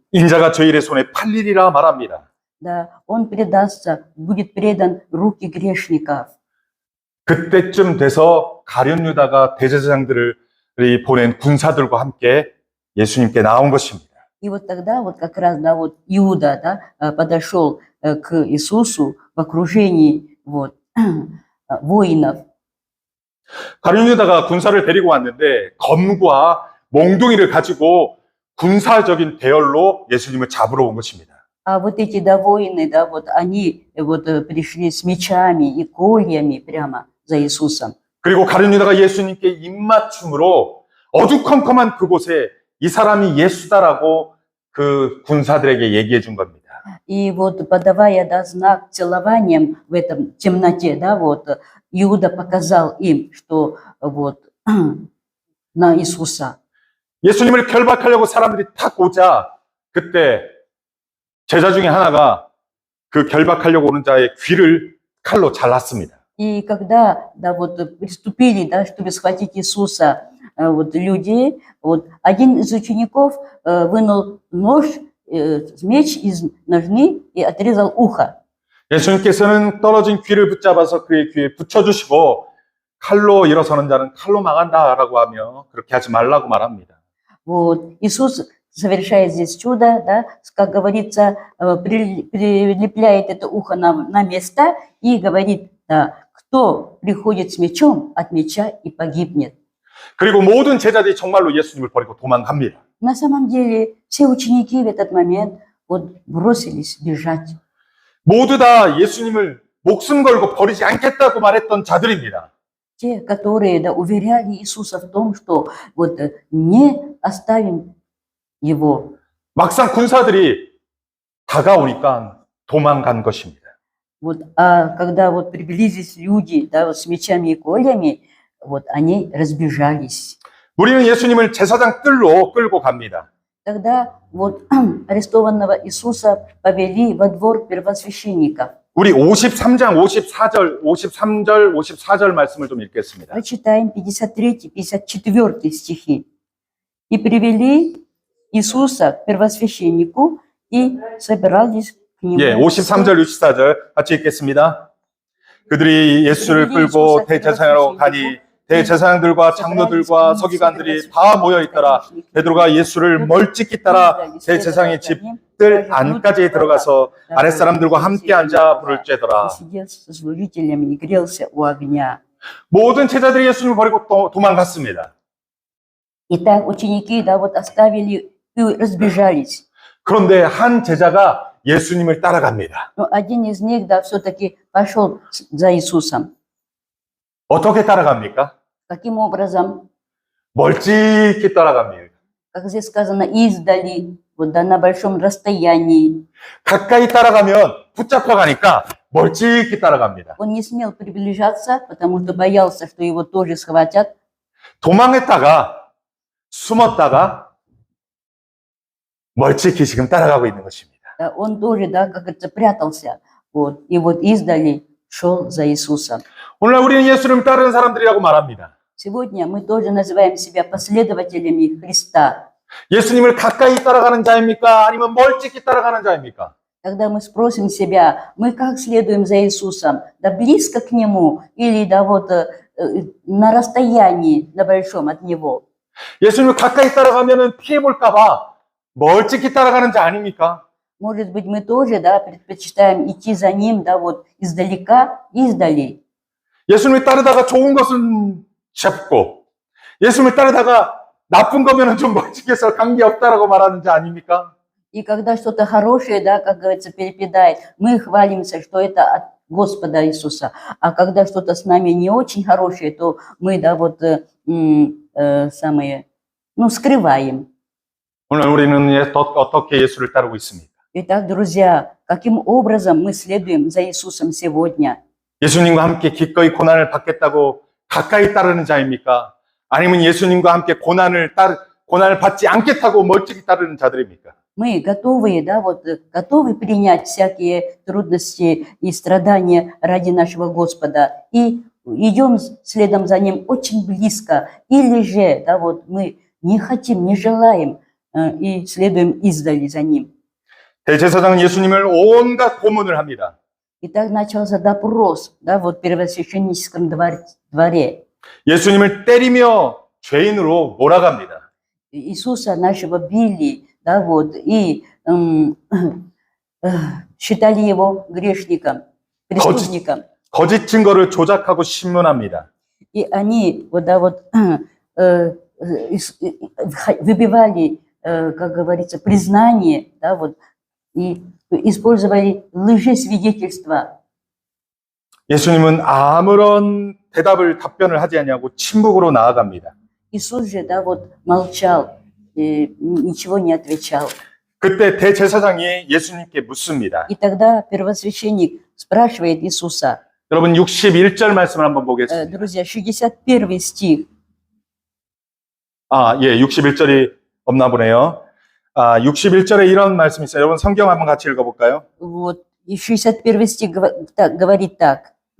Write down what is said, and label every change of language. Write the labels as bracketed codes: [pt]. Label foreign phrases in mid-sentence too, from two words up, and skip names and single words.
[ko] 인자가 저희의 손에 팔리리라 말합니다. [ru] Да, он предастся, будет предан в руки грешников. [ko] 그때쯤 돼서 가룟 유다가 대제사장들을 보낸 군사들과 함께 예수님께 나온 것입니다. [ru] И вот тогда, вот как раз, да, вот Иуда, да, подошел к Иисусу в окружении, вот, воинов. [ko] 가룟 유다가 군사를 데리고 왔는데 검과 몽둥이를 가지고 군사적인 대열로 예수님을 잡으러 온 것입니다. [ru] А вот эти, да, воины, да, вот они вот пришли с мечами и кольями прямо за Иисусом. [ko] 그리고 가룟 유다가 예수님께 입맞춤으로 어두컴컴한 그곳에 이 사람이 예수다라고 그 군사들에게 얘기해 준 겁니다. [ru] И вот подавая, да, знак целованием в этом темноте, да, вот Иуда показал им, что вот на Иисуса. [ko] 예수님을 결박하려고 사람들이 탁 오자 그때 제자 중에 하나가 그 결박하려고 오는 자의 귀를 칼로 잘랐습니다. [ru] И когда, да, вот приступили, да, чтобы схватить Иисуса, вот люди, вот один из учеников вынул нож, меч из ножны и отрезал ухо. [ko] 예수님께서는 떨어진 귀를 붙잡아서 그의 귀에 붙여주시고 칼로 일어서는 자는 칼로 망한다라고 하며 그렇게 하지 말라고 말합니다. [ru] Вот Иисус совершает здесь чудо, да, как говорится, прилепляет это ухо на место и говорит, да, кто приходит с мечом, от меча и погибнет. [ko] 그리고 모든 제자들이 정말로 예수님을 버리고 도망갑니다. [ru] На самом деле все ученики в этот момент вот бросились бежать. [ko] 모두 다 예수님을 목숨 걸고 버리지 않겠다고 말했던 자들입니다. [ru] Те, которые, да, уверяли Иисуса в том, что вот не оставим его. [ko] 막상 군사들이 다가오니까 도망간 것입니다. [ru] Вот, а когда вот приблизились люди, да, вот с мечами и кольями, вот они разбежались. [ko] 우리는 예수님을 제사장 뜰로 끌고 갑니다. [ru] Тогда вот арестованного Иисуса повели во двор первосвященников. [ko] 우리 53장 54절 말씀을 좀 읽겠습니다. [ru] Прочитаем 53-54 стихи. «И привели Иисуса к первосвященнику и собирались к нему». [ko] 예, 53절 64절 같이 읽겠습니다. 그들이 예수를 끌고 대제사장으로 가니 대제사장들과 장로들과 서기관들이 다 모여 있더라. 베드로가 예수를 멀찍이 따라 대제사장의 집 뜰 안까지 들어가서 아랫사람들과 함께 앉아 불을 쬐더라. [ru] Сидел со служителями и грелся у огня. [ko] 모든 제자들이 예수님을 버리고 도망갔습니다. [ru] Итак, ученики, да, вот оставили и разбежались. [ko] 그런데 한 제자가 예수님을 따라갑니다. [ru] Но один из них, да, все-таки пошел за Иисусом. [ko] 어떻게 따라갑니까? [ru] Каким образом? [ko] 멀찍이 따라갑니다. [ru] Как здесь сказано, издали, вот, да, на большом расстоянии. [ko] 가까이 따라가면 붙잡혀 가니까 멀찍이 따라갑니다. [ru] Он не смел приближаться, потому что боялся, что его тоже схватят. [ko] 도망했다가 숨었다가 멀찍이 지금 따라가고 있는 것입니다. [ru] Да, он тоже, да, как говорится, прятался. Вот, и вот издали шел за Иисусом. [ko] 오늘 우리는 예수님을 따르는 사람들이라고 말합니다. [ru] Сегодня мы тоже называем себя последователями Христа. [ko] 예수님을 가까이 따라가는 자입니까? 아니면 멀찍이 따라가는 자입니까? [ru] Когда мы спросим себя, мы как следуем за Иисусом? Да близко к Нему или да вот на расстоянии, на большом от Него? [ko] 예수님을 가까이 따라가면은 피해 볼까봐 멀찍이 따라가는 자 아닙니까? [ru] Может быть, мы тоже, да, предпочитаем идти за Ним, да, вот издалека, издали. [ko] 예수님을 따르다가 좋은 것은 잡고 예수님을 따르다가 나쁜 거면은 좀 멀찍이 해서 관계 없다라고 말하는 자 아닙니까? [ru] И когда что-то хорошее, да, как говорится, перепадает, мы хвалимся, что это от Господа Иисуса. А когда что-то с нами не очень хорошее, то мы, да, вот самые, ну, скрываем. [ko] 오늘 우리는 어떻게 예수를 따르고 있습니까? [ru] Итак, друзья, каким образом мы следуем за Иисусом сегодня? [ko] 예수님과 함께 기꺼이 고난을 받겠다고 가까이 따르는 자입니까? 아니면 예수님과 함께 고난을 받지 않겠다고 멀찍이 따르는 자들입니까? [ru] Мы готовы, да, вот готовы принять всякие трудности и страдания ради нашего Господа и идем следом за Ним очень близко. Или же, да, вот мы не хотим, не желаем и следуем издали за Ним. [ko] 대제사장은 예수님을 온갖 고문을 합니다. [ru] И так начался допрос, да, вот в первосвященническом дворе. [ko] 예수님을 때리며 죄인으로 몰아갑니다. [ru] Иисуса нашего били, да, вот, и считали его грешником, преступником. [ko] 거짓 증거를 조작하고 신문합니다. [ru] И они, вот, да, вот, выбивали, как говорится, признание, да, вот, и использовали лжесвидетельства. [ko] 예수님은 아무런 답변을 하지 않냐고 침묵으로 나아갑니다. [ru] Иисус же, да, вот, молчал, ничего не отвечал. [ko] 그때 대제사장이 예수님께 묻습니다. [ru] И тогда первосвященник спрашивает Иисуса. [ko] 여러분 61절 말씀을 한번 보겠습니다. [ru] Друзья, 61 стих. [ko] 예, 61절이 없나 보네요. 61절에 이런 말씀이 있어요. 여러분 성경 한번 같이 읽어볼까요? [ru] Вот, и 61 стих говорит так.